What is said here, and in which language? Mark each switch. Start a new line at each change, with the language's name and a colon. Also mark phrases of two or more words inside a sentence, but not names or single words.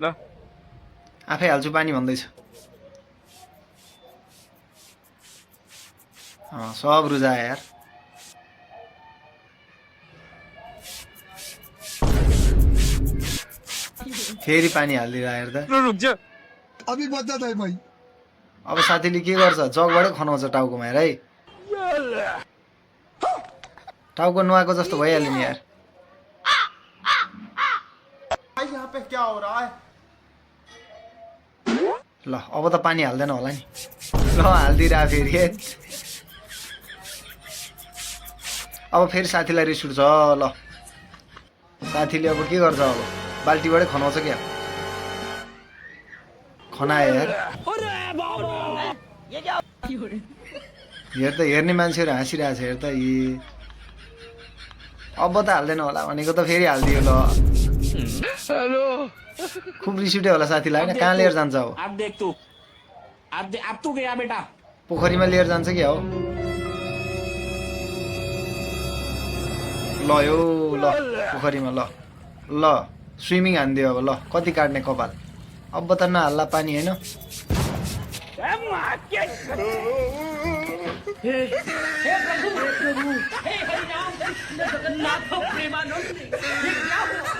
Nepali: आफै हाल्छु पानी भन्दैछ सब रुजाए यार फेरि पानी हालिदिएर हेर त
Hindi: रुक जा अभी बच्चा था भाई
Nepali: अब साथीले के गर्छ जगबाटै खनाउँछ टाउकोमा हेर है टाउको नुहाएको जस्तो भइहाल्यो नि यार
Hindi: यहाँ पे क्या हो रहा है
Nepali: ल अब त पानी हाल्दैन होला नि ल हालिदिइरह फेरि अब फेरि साथीलाई रिस उठ्छ ल साथीले अब के गर्छ अब बाल्टीबाटै खनाउँछ क्या खनायो यार हेर त हेर्ने मान्छेहरू हाँसिरहेछ हेर त अब त हाल्दैन होला भनेको त फेरि हालिदियो ल खुब रिस उठ्यो होला साथीलाई होइन कहाँ लिएर जान्छ अब
Hindi: अब देख तू अब तू गया बेटा
Nepali: पोखरीमा लिएर जान्छ क्या हो ल यो ल पोखरीमा ल ल स्विमिङ हानिदियो अब ल कति काट्ने कपाल अब त नहाल्ला पानी होइन
Hindi: हे प्रभु हे हरिनाम जगन्नाथ प्रेमानंद